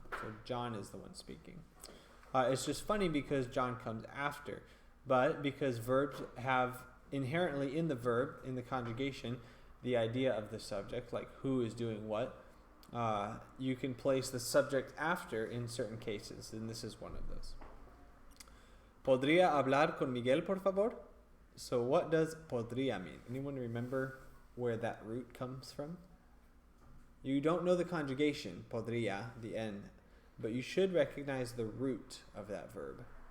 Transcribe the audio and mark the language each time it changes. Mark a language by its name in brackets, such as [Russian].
[English] So John is the one speaking. It's just funny because John comes after. But because verbs have inherently in the verb, in the conjugation, the idea of the subject, like who is doing what, you can place the subject after in certain cases, and this is one of those. [Spanish] ¿Podría hablar con Miguel, por favor? [English] So what does podría mean? Anyone remember where that root comes from? You don't know the conjugation, podría, the end, but you should recognize the root of that verb.